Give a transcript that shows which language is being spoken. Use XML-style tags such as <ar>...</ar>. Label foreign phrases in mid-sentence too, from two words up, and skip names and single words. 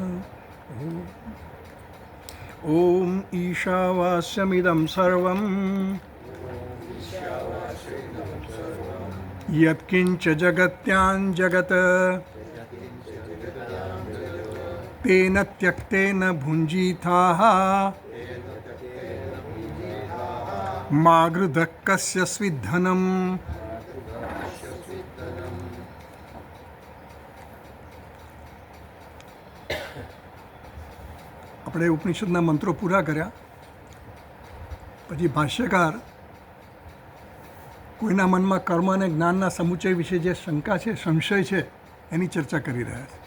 <sa>ॐ ईशावास्यमिदं सर्वं यत्किञ्च जगत्यां जगत् तेन त्यक्तेन भुञ्जीथाः मा गृधः कस्य स्विद्धनम्।</sa> <gu>આપણે ઉપનિષદના મંત્રો પૂરા કર્યા પછી ભાષ્યકાર કોઈના મનમાં કર્મ અને જ્ઞાનના સમુચય વિશે જે શંકા છે સંશય છે એની ચર્ચા કરી રહ્યા છે.</gu>